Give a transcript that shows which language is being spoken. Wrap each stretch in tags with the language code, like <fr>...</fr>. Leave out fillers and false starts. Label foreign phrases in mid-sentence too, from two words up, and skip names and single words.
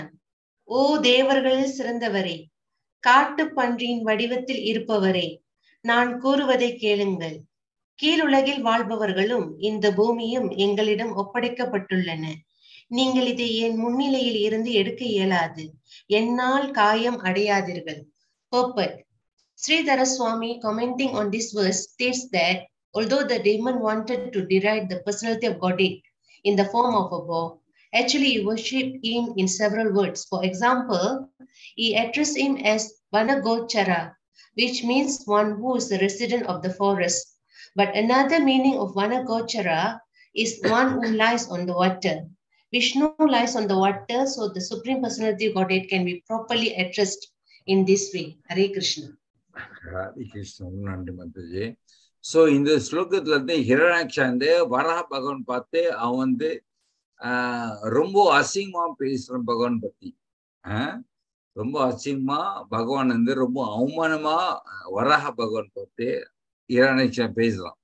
<ta>ஓ தேவர்களில் சிறந்தவரே, காட்டு பன்றியின் வடிவத்தில் இருப்பவரே, நான் கூறுவதை கேளுங்கள். கீழுலகில் வாழ்பவர்களும் இந்த பூமியும் எங்களிடம் ஒப்படைக்கப்பட்டுள்ளன. நீங்கள் இதை என் முன்னிலையில் இருந்து எடுக்க இயலாது. என்னால் காயம் அடையாதீர்கள்.</ta> <en>Purport. Sridhara Swami, commenting on this verse, states that although the demon wanted to deride the personality of Godhead in the form of a boar, actually he worshipped him in several words. For example, he addressed him as Vanagochara, which means one who is the resident of the forest. But another meaning of Vanagochara is one who lies on the water. Vishnu lies on the water, so the Supreme Personality of Godhead can be properly addressed in this way. Hare Krishna.</en> <ta>ஹரே கிருஷ்ணா, நன்றி மாதாஜி. சோ இந்த ஸ்லோகத்துல இருந்து ஹிரண்யாக்ஷா வந்து வரா பகவான் பார்த்து அவன் வந்து ரொம்ப அசிங்கமா பேசுறான் பகவான் பத்தி. ரொம்ப அசிங்கமா பகவான் வந்து ரொம்ப அவமானமா வராக பகவான் பார்த்து ஹிரண்யாக்ஷா பேசுறான்.</ta>